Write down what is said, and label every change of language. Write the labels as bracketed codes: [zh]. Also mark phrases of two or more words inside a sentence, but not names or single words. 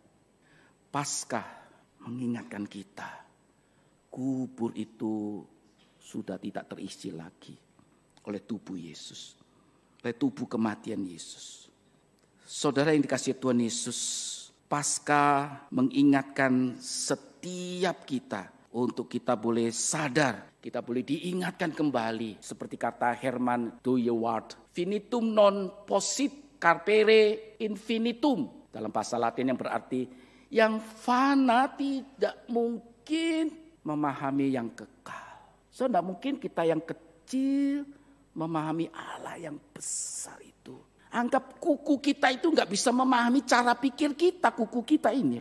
[id] Paskah mengingatkan kita, kubur itu sudah tidak terisi lagi oleh tubuh Yesus, oleh tubuh kematian Yesus. Saudara yang dikasihi Tuhan Yesus, Paskah mengingatkan setiap kita untuk kita boleh sadar, kita boleh diingatkan kembali. Seperti kata Herman Dooyeweerd, [la] finitum non possit carpere infinitum. [id] Dalam bahasa Latin yang berarti, yang fana tidak mungkin memahami yang kekal. So, tidak mungkin kita yang kecil memahami Allah yang besar itu. Anggap kuku kita itu nggak bisa memahami cara pikir kita, kuku kita ini.